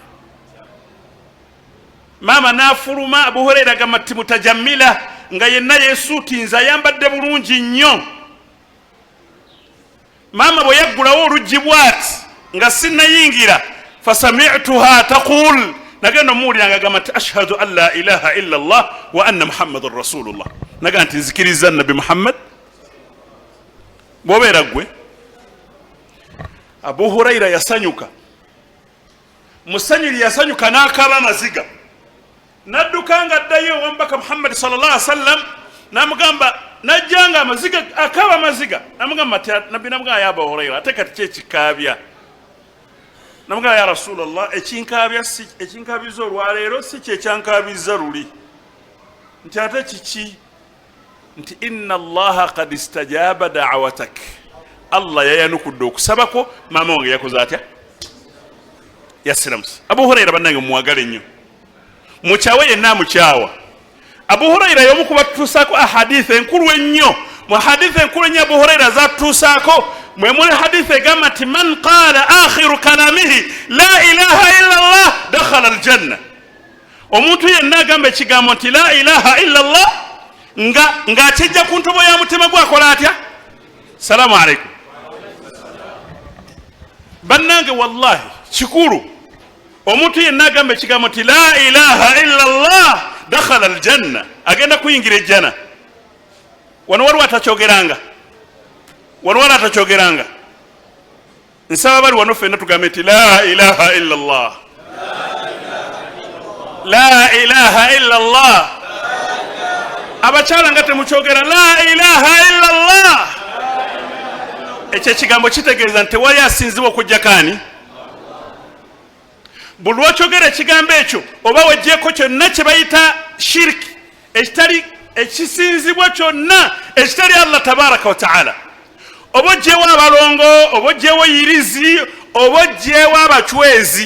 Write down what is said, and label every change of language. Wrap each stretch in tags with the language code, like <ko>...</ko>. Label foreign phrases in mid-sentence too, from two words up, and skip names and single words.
<lg>Maama n'afuluma. Abu Hurayra agamba nti mutajammila, nga yenna yeesuutinza ayambadde bulungi nnyo. Maama bwe yaggulawo oluggi bw'ati nga sinnayingira,</lg> <ar>فسمعتها تقول,</ar> <lg>nagenda omuwulira ng'agamba nti</lg> <ar>أشهد أن لا إله إلا الله وأن محمدا رسول الله.</ar> <lg>Nagamba nti nzikiriza nabbi Muhammad bwobeera gwe. Abu Huraira yasanyuka, musanyiri yasanyuka n'akaaba amaziga, nadduka nga addayo ewambaka Muhammad</lg> <ar>صلى الله عليه وسلم,</ar> <lg>namugamba najjanga amaziga akaaba amaziga, namugamba ati nabbi namugamba ya Abu Huraira ate kati kyekikaabya, namugamba</lg> <ar>يا رسول الله</ar> <lg>ekinkaabya si ekinkaabiza olwaleero si kyekyankaabiza luli, nti ate kiki? Nti</lg> <ar>إن الله قد استجاب دعوتك,</ar> <lg>Allah yayanukudde okusabako maama wange yakoze atya, yasiramusa. Abu Huraira bannange muwagale nnyo, mukyawe yenna mukyawa. Abu Huraira y'omu ku batutuusaako ahadithi enkulu ennyo. Mu hadithi enkulu ennyo Abu Huraira zatutuusaako mwe muli hadithi egamba nti</lg> <ar>من قال آخر كلامه لا إله إلا الله دخل الجنة.</ar> <lg>Omuntu yenna agamba ekigambo nti</lg> <ar>لا إله إلا الله</ar> <lg>ng'akijja ku ntobo ya mutima gwe akola atya?</lg> <ar>سلام عليكم.</ar> <lg>Bannange wallahi kikulu omuntu yenna agamba ekigambo nti</lg> <ar>لا إله إلا الله دخل الجنة,</ar> <lg>agenda kuyingira ejjana. Wano waliwo atakyogeranga, wano waliwo atakyogeranga. Nsaba bali wano ffenna tugambe nti</lg> <ar>لا إله إلا الله, لا إله إلا الله.</ar> <lg>Abakyala nga temukyogera</lg> <ar>لا إله إلا الله,</ar> <lg>ekyo ekigambo kitegeeza nti wali asinzibwa okujja kaani. Buli lwokyogera ekigambo ekyo oba weggyeko kyonna kye bayita shiriki, ekitali ekisinzibwa kyonna ekitali Allah</lg> <ar>تبارك وتعالى,</ar> <lg>oba oggyewo abalongo, oba oggyewo yirizi, oba oggyewo abachwezi.</lg>